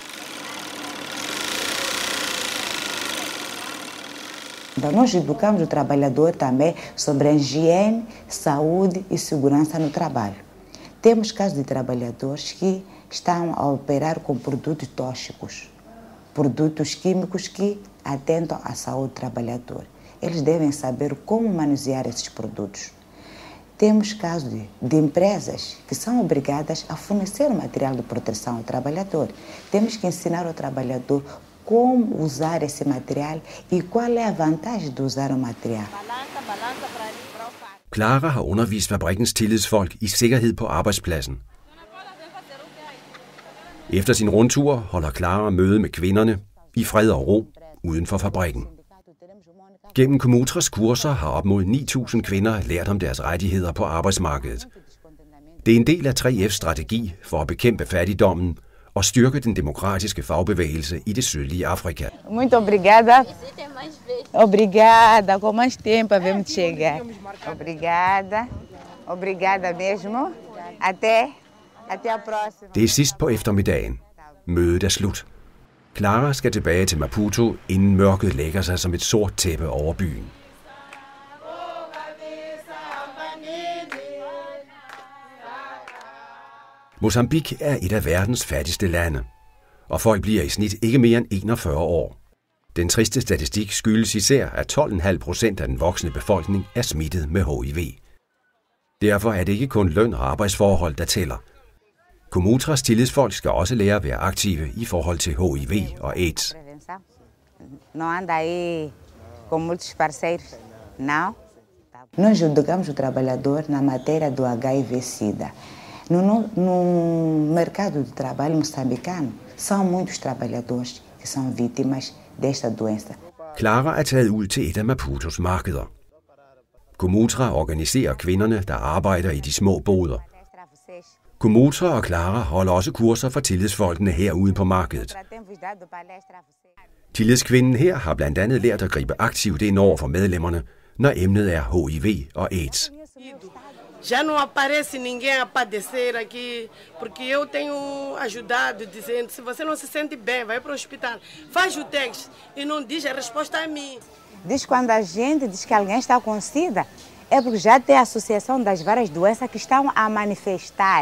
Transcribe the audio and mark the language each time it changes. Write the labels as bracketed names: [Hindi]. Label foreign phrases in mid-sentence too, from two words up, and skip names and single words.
[Portuguese] Nós educamos o trabalhador também sobre a higiene, saúde e segurança no trabalho. Temos casos de trabalhadores que estão a operar com produtos tóxicos, produtos químicos que atentam à saúde do trabalhador. Eles devem saber como manusear esses produtos. Temos casos de empresas que são obrigadas a fornecer material de proteção ao trabalhador. Temos que ensinar ao trabalhador como usar esse material e qual é a vantagem de usar o material. [Danish] Clara har undervist fabrikkens tillidsfolk i sikkerhed på arbejdspladsen. Efter sin rundtur holder Clara møde med kvinderne i fred og ro uden for fabrikken. Gennem Comutras kurser har op mod 9.000 kvinder lært om deres rettigheder på arbejdsmarkedet. Det er en del af 3F's strategi for at bekæmpe fattigdommen og styrke den demokratiske fagbevægelse i det sydlige Afrika. [Portuguese] Muito obrigada. Obrigada, com mais tempo vamos chegar. Obrigada. Obrigada mesmo. Até a próxima. [Danish] Det er sidst på eftermiddagen. Mødet er slut. Clara skal tilbage til Maputo, inden mørket lægger sig som et sort tæppe over byen. Mozambique er et af verdens fattigste lande, og folk bliver i snit ikke mere end 41 år. Den triste statistik skyldes især, at 12,5% af den voksne befolkning er smittet med HIV. Derfor er det ikke kun løn og arbejdsforhold, der tæller. Comutras tillidsfolk skal også lære at være aktive i forhold til HIV og AIDS. [Portuguese] Nós educamos o trabalhador na matéria do HIV/SIDA. No mercado de trabalho moçambicano, são muitos trabalhadores que são vítimas desta doença. [Danish] Clara er taget ud til et af Maputos markeder. Comutra organiserer kvinderne, der arbejder i de små boder. Comutra og Clara holder også kurser for tillidsfolkene herude på markedet. Tillidskvinden her har blandt andet lært at gribe aktivt ind over for medlemmerne, når emnet er HIV og AIDS. [Portuguese] Já não aparece ninguém a padecer aqui, porque eu tenho ajudado dizendo, se você não se sente bem, vai para o hospital, faz o teste e não diz a resposta a mim. Diz quando a gente diz que alguém está com SIDA, é porque já tem a associação das várias doenças que estão a manifestar.